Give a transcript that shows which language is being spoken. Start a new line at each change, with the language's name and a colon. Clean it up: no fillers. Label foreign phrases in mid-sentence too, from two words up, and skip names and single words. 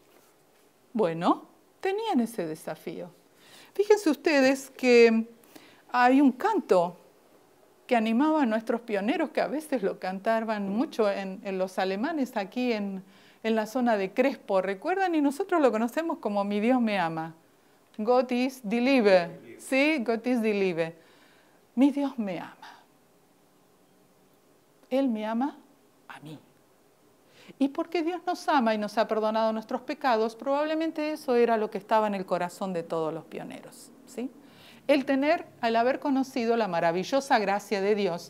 Spanish: Bueno, tenían ese desafío. Fíjense ustedes que hay un canto que animaba a nuestros pioneros, que a veces lo cantaban mucho en los alemanes aquí en la zona de Crespo, ¿recuerdan? Y nosotros lo conocemos como Mi Dios me ama.
German: Gott ist die Liebe. Sí, Gott ist die Liebe.
Spanish: Mi Dios me ama. Él me ama a mí. Y porque Dios nos ama y nos ha perdonado nuestros pecados, probablemente eso era lo que estaba en el corazón de todos los pioneros, ¿sí? El haber conocido la maravillosa gracia de Dios.